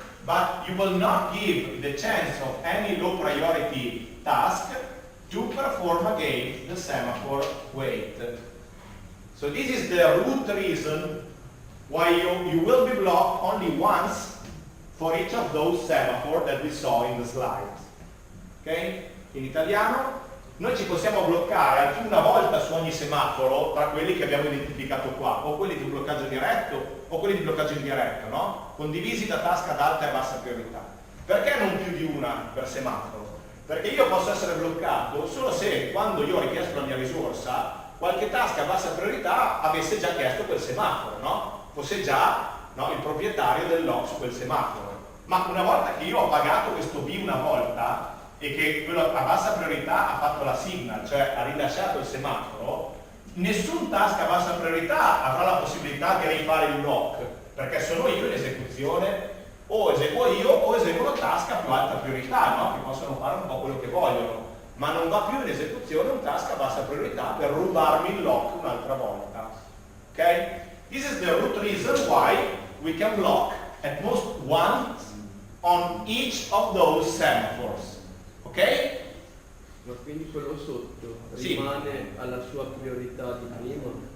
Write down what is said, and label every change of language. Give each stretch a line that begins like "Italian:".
English: But you will not give the chance of any low priority task to perform again the semaphore wait. So this is the root reason why you will be blocked only once for each of those semaphore that we saw in the slides. Ok?
Italian: In italiano, noi ci possiamo bloccare una volta su ogni semaforo tra quelli che abbiamo identificato qua, o quelli di bloccaggio diretto o quelli di bloccaggio indiretto, no? Condivisi da task ad alta e bassa priorità. Perché non più di una per semaforo? Perché io posso essere bloccato solo se quando io ho richiesto la mia risorsa qualche task a bassa priorità avesse già chiesto quel semaforo, no? Fosse già, no, il proprietario del log su quel semaforo. Ma una volta che io ho pagato questo B una volta e che quello a bassa priorità ha fatto la signal, cioè ha rilasciato il semaforo, nessun task a bassa priorità avrà la possibilità di rifare il block, perché sono io in esecuzione, o eseguo io o eseguono task a più alta priorità, no? Che possono fare un po' quello che vogliono, ma non va più in esecuzione un task a bassa priorità per rubarmi il lock un'altra volta. Ok?
English: This is the root reason why we can block at most one on each of those semaphores. Ok?
Italian: Ma quindi quello sotto sì, rimane alla sua priorità di prima?